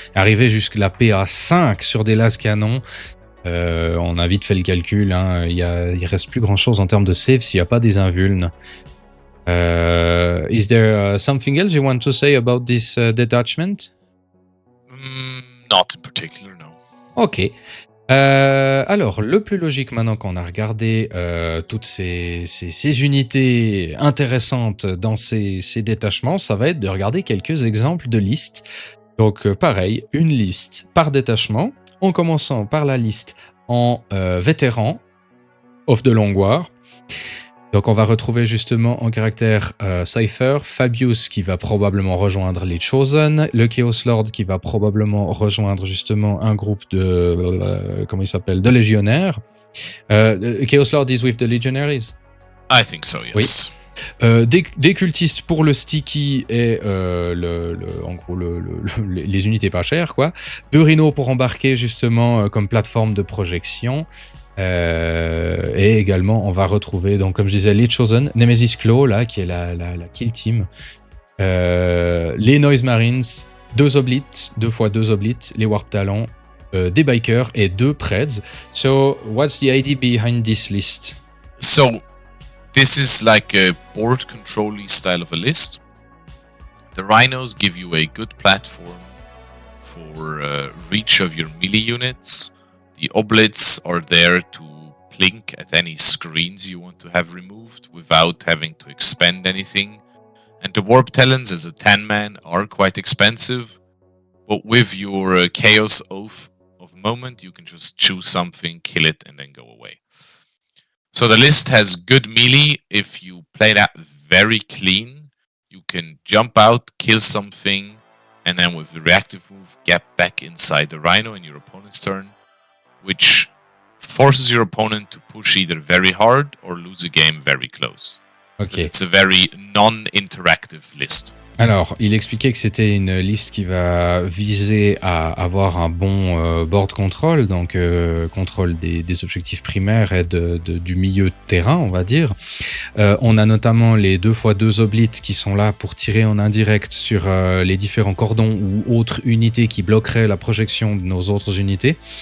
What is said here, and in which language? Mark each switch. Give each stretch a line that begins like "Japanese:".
French: Arriver jusqu'à la PA 5 sur des las canons, on a vite fait le calcul. Hein, il reste plus grand-chose en termes de save s'il n'y a pas des invulnes.
English: Is there something else you want to say about this detachment? Not in particular, no. Ok.
French: Alors, le plus logique maintenant qu'on a regardé toutes ces unités intéressantes dans ces détachements, ça va être de regarder quelques exemples de listes. Donc, pareil, une liste par détachement, en commençant par la liste en vétéran, of the Long War. Donc on va retrouver justement en caractère Cypher, Fabius qui va probablement rejoindre les Chosen, le Chaos Lord qui va probablement rejoindre justement un groupe de... comment il s'appelle? De légionnaires.
English: Chaos Lord is with the Legionaries? I think so, yes.
French: Oui. Des cultistes pour le sticky et en gros les unités pas chères, quoi. 2 rhinos pour embarquer justement comme plateforme de projection. Et également on va retrouver, donc comme je disais, les Chosen, Nemesis Claw là qui est la kill team, les Noise Marines, 2 oblites, 2 x 2 oblites, les Warp Talons, des Bikers et 2 Preds.
English: So what's the idea behind this list? So this is like a board control-y style of a list. The Rhinos give you a good platform for reach of your melee units. The oblits are there to blink at any screens you want to have removed without having to expend anything. And the Warp Talons as a 10-man are quite expensive, but with your Chaos Oath of Moment, you can just choose something, kill it, and then go away. So the list has good melee. If you play that very clean, you can jump out, kill something, and then with the reactive move, get back inside the Rhino in your opponent's turn, which forces your opponent to push either very hard or lose a game very close. Okay. It's a very non-interactive list.
French: Alors, il expliquait que c'était une liste qui va viser à avoir un bon board control, donc contrôle des objectifs primaires et du milieu de terrain, on va dire. On a notamment les 2 x 2 oblites qui sont là pour tirer en indirect sur les différents cordons ou autres unités qui bloqueraient la projection de nos autres unités.